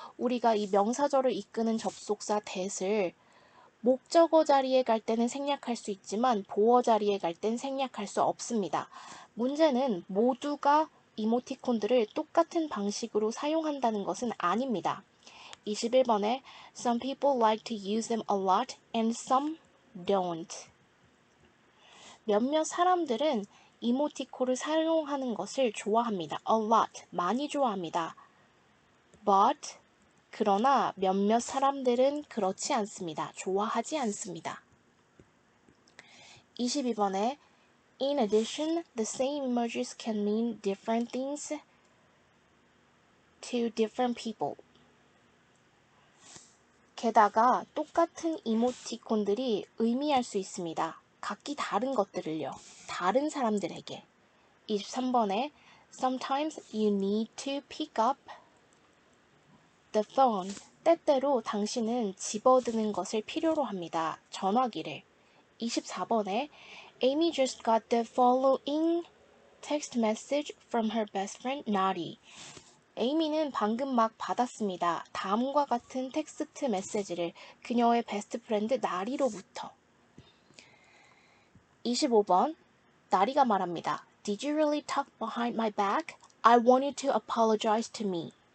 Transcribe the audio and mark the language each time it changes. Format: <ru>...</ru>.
<ko>우리가 이 명사절을 이끄는 접속사 that을 목적어 자리에 갈 때는 생략할 수 있지만 보어 자리에 갈 땐 생략할 수 없습니다. 문제는 모두가 이모티콘들을 똑같은 방식으로 사용한다는 것은 아닙니다. 21번에</ko> <en>Some people like to use them a lot and some don't.</en> <ko>몇몇 사람들은 이모티콘을 사용하는 것을 좋아합니다.</ko> <en>A lot,</en> <ko>많이 좋아합니다. But, 그러나 몇몇 사람들은 그렇지 않습니다. 좋아하지 않습니다. 22번에</ko> <en>In addition, the same emojis can mean different things to different people.</en> <ko>게다가 똑같은 이모티콘들이 의미할 수 있습니다. 각기 다른 것들을요. 다른 사람들에게. 23번에</ko> <en>Sometimes you need to pick up the phone.</en> <ko>때때로 당신은 집어드는 것을 필요로 합니다. 전화기를. 24번에</ko> <en>Amy just got the following text message from her best friend Nari.</en> <ko>에이미는 방금 막 받았습니다. 다음과 같은 텍스트 메시지를 그녀의 베스트 프렌드 나리로부터. 25번 나리가 말합니다.</ko> <en>Did you really talk behind my back? I want you to apologize to me.</en>